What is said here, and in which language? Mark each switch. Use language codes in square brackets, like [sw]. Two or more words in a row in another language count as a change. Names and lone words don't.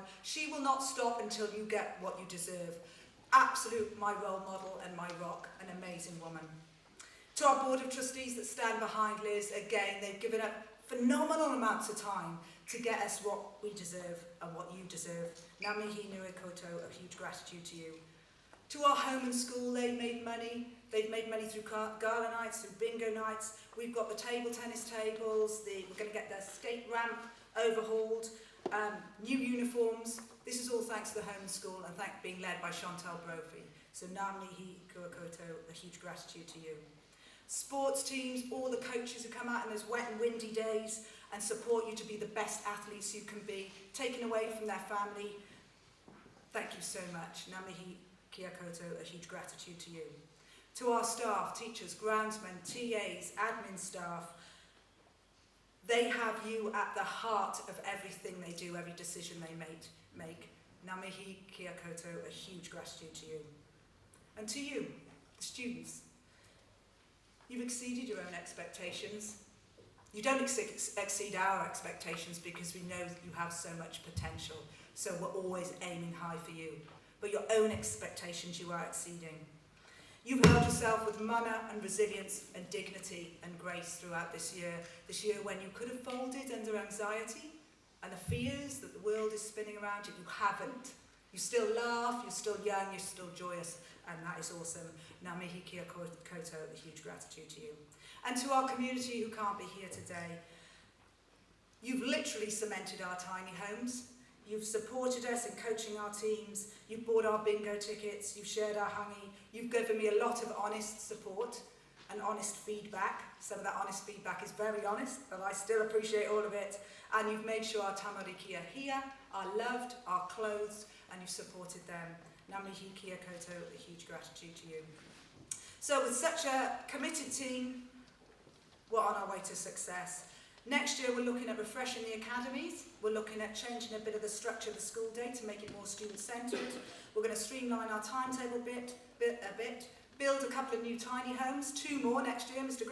[en] She will not stop until you get what you deserve. Absolute my role model and my rock, an amazing woman. To our board of trustees that stand behind Liz, again, they've given up phenomenal amounts of time to get us what we deserve and what you deserve. [mi] Ngā mihi nui koutou, [en] a huge gratitude to you. To our home and school, they've made money. They've made money through gala nights, through bingo nights. We've got the table tennis tables. We're going to get the skate ramp overhauled. New uniforms. This is all thanks to the home and school and being led by Chantal Brophy. [mi] So ngā mihi kua koutou, [en] a huge gratitude to you. Sports teams, all the coaches who come out in those wet and windy days and support you to be the best athletes you can be, taken away from their family. Thank you so much. [mi] Ngā mihi kia koutou, [en] a huge gratitude to you. To our staff, teachers, groundsmen, TAs, admin staff, they have you at the heart of everything they do, every decision they make. [mi] Ngā mihi kia koutou, [en] a huge gratitude to you. And to you, the students. You've exceeded your own expectations. You don't exceed our expectations because we know that you have so much potential, so we're always aiming high for you. But your own expectations you are exceeding. You've held yourself with mana and resilience and dignity and grace throughout this year when you could have folded under anxiety and the fears that the world is spinning around you. You haven't. You still laugh, you're still young, you're still joyous, and that is awesome. [mi] Ngā mihi kia koutou, [en] a huge gratitude to you. And to our community who can't be here today, you've literally cemented our tiny homes. You've supported us in coaching our teams, you've bought our bingo tickets, you've shared our hangi, you've given me a lot of honest support and honest feedback. Some of that honest feedback is very honest, but I still appreciate all of it. And you've made sure our tamariki are here, are loved, are clothed, and you've supported them. [mi] Ngā mihi kia koutou, [en] a huge gratitude to you. So with such a committed team, we're on our way to success. Next year we're looking at refreshing the academies. We're looking at changing a bit of the structure of the school day to make it more student-centred. We're going to streamline our timetable a bit, build a couple of new tiny homes, 2 more next year, Mr.